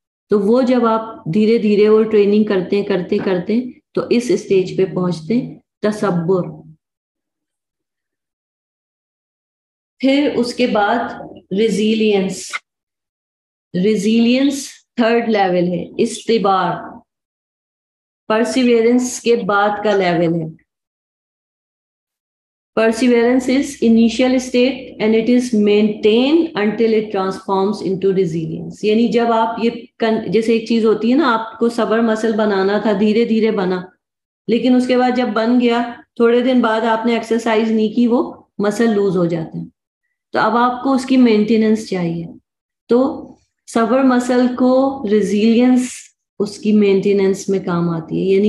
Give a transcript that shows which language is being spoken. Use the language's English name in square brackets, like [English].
[Urdu] تو وہ جب آپ دھیرے دھیرے وہ ٹریننگ کرتے تو اس اسٹیج پہ پہنچتے تصبر. پھر اس کے بعد ریزیلینس. ریزیلینس تھرڈ لیول ہے. استبار پرسیویرنس کے بعد کا لیول ہے. [English] Perseverance is initial state and it is maintained until it transforms into resilience. [Urdu] یعنی جب آپ یہ جیسے ایک چیز ہوتی ہے نا، آپ کو صبر مسل بنانا تھا، دھیرے دھیرے بنا، لیکن اس کے بعد جب بن گیا تھوڑے دن بعد آپ نے ایکسرسائز نہیں کی، وہ مسل لوز ہو جاتے ہیں. تو اب آپ کو اس کی مینٹیننس چاہیے. تو صبر مسل کو ریزیلینس اس کی مینٹیننس میں کام آتی ہے.